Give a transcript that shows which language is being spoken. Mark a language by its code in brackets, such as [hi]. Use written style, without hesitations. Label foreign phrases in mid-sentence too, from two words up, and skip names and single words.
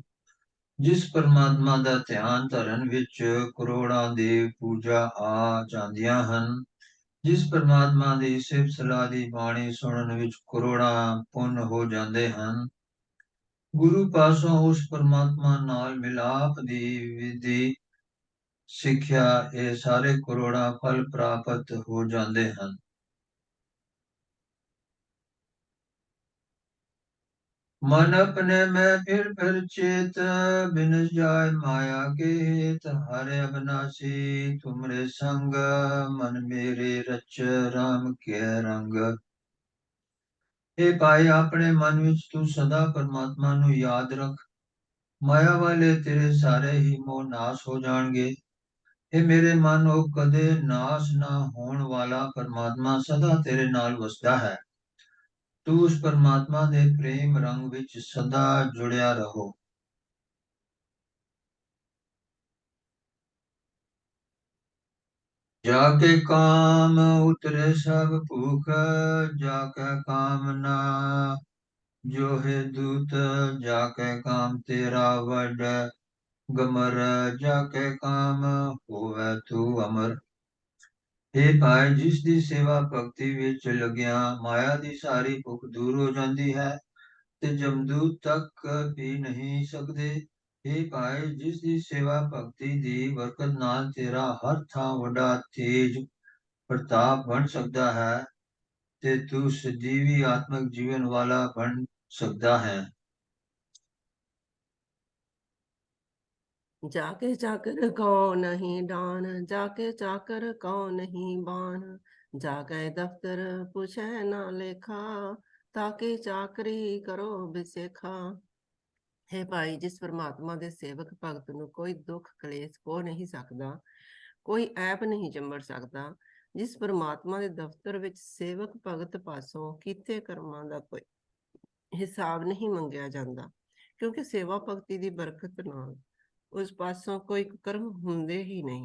[pa] ਜਿਸ ਪਰਮਾਤਮਾ ਦਾ ਧਿਆਨ ਧਰਨ ਵਿੱਚ ਕਰੋੜਾਂ ਦੇਵ ਪੂਜਾ ਆ ਜਾਂਦੀਆਂ ਹਨ, ਜਿਸ ਪਰਮਾਤਮਾ ਦੀ ਸਿਫਤ ਸਲਾਹ ਦੀ ਬਾਣੀ ਸੁਣਨ ਵਿੱਚ ਕਰੋੜਾਂ ਪੁੰਨ ਹੋ ਜਾਂਦੇ ਹਨ, ਗੁਰੂ ਪਾਸੋਂ ਉਸ ਪਰਮਾਤਮਾ ਨਾਲ ਮਿਲਾਪ ਦੀ ਵਿਧੀ ਸਿੱਖਿਆ, ਇਹ ਸਾਰੇ ਕਰੋੜਾਂ ਫਲ ਪ੍ਰਾਪਤ ਹੋ ਜਾਂਦੇ ਹਨ। ਮਨ ਅਪਨੇ ਮੇਂ ਫਿਰ ਚੇਤ, ਬਿਨ ਜਾਯ ਮਾਇਆ ਕੇ ਹੇਤ, ਹਰੇ ਅਵਿਨਾਸ਼ੀ ਤੁਮਰੇ ਸੰਗ, ਮਨ ਮੇਰੇ ਰਚ ਰਾਮ ਕੇ ਰੰਗ। ਹੇ ਭਾਈ, ਆਪਣੇ ਮਨ ਵਿੱਚ ਤੂੰ ਸਦਾ ਪਰਮਾਤਮਾ ਨੂੰ ਯਾਦ ਰੱਖ, ਮਾਇਆ ਵਾਲੇ ਤੇਰੇ ਸਾਰੇ ਹੀ ਮੋਹ ਨਾਸ਼ ਹੋ ਜਾਣਗੇ। ਇਹ ਮੇਰੇ ਮਨ, ਉਹ ਕਦੇ ਨਾਸ਼ ਨਾ ਹੋਣ ਵਾਲਾ ਪਰਮਾਤਮਾ ਸਦਾ ਤੇਰੇ ਨਾਲ ਵਸਦਾ ਹੈ। ਤੂੰ ਉਸ ਪਰਮਾਤਮਾ ਦੇ ਪ੍ਰੇਮ ਰੰਗ ਵਿੱਚ ਸਦਾ ਜੁੜਿਆ ਰਹੋ। ਜਾਕੇ ਕਾਮ ਉਤਰੇ ਸਬ ਭੂਖ, ਜਾਕੇ ਕਾਮ ਨਾ ਜੋ ਹੈ ਦੂਤ, ਜਾਕੇ ਕਾਮ ਤੇਰਾ ਵਡ ਗਮਰ, ਜਾਕੇ ਕਾਮ ਹੋਵੇ ਤੂ ਅਮਰ। ਹੇ ਭਾਈ, ਜਿਸ ਦੀ ਸੇਵਾ ਭਗਤੀ ਵਿੱਚ ਲੱਗਿਆ ਮਾਇਆ ਦੀ ਸਾਰੀ ਭੁੱਖ ਦੂਰ ਹੋ ਜਾਂਦੀ ਹੈ ਤੇ ਜਮਦੂਤ ਤੱਕ ਵੀ ਨਹੀਂ ਸਕਦੇ। हे ਭਾਈ, ਜਿਸ ਦੀ ਸੇਵਾ ਭਗਤੀ ਦੀ ਬਰਕਤ ਨਾਲ ਤੇਰਾ ਹਰ ਥਾਂ ਵੱਡਾ ਤੇਜ ਪ੍ਰਤਾਪ ਬਣ ਸਕਦਾ ਹੈ ਤੇ ਤੂੰ ਸਜੀਵੀ ਆਤਮਿਕ ਜੀਵਨ ਵਾਲਾ ਬਣ ਸਕਦਾ ਹੈ। ਜਾਕੇ ਚਾਕਰ ਕੌ ਨਹੀਂ ਡਾਨ, ਜਾਕੇ ਚਾਕਰ ਕੌ ਨਹੀਂ ਬਾਨ, ਜਾਕੇ ਦਫ਼ਤਰ ਪੂਛੇ ਨਾ ਲੇਖਾ, ਤਾਕਿ ਚਾਕਰੀ ਕਰੋ ਬਿਸੇਖਾ। ਹੇ ਭਾਈ, ਜਿਸ ਪਰਮਾਤਮਾ ਦੇ ਸੇਵਕ ਭਗਤ ਨੂੰ ਕੋਈ ਦੁੱਖ ਕਲੇਸ਼ ਹੋ ਨਹੀਂ ਸਕਦਾ, ਕੋਈ ਐਪ ਨਹੀਂ ਚੰਬੜ ਸਕਦਾ, ਜਿਸ ਪਰਮਾਤਮਾ ਦੇ ਦਫ਼ਤਰ ਵਿੱਚ ਸੇਵਕ ਭਗਤ ਪਾਸੋਂ ਕੀਤੇ ਕਰਮਾਂ ਦਾ ਕੋਈ ਹਿਸਾਬ ਨਹੀਂ ਮੰਗਿਆ ਜਾਂਦਾ, ਕਿਉਂਕਿ ਸੇਵਾ ਭਗਤੀ ਦੀ ਬਰਕਤ ਨਾਲ ਉਸ ਪਾਸੋਂ ਕੋਈ ਕਰਮ ਹੁੰਦੇ ਹੀ ਨਹੀਂ।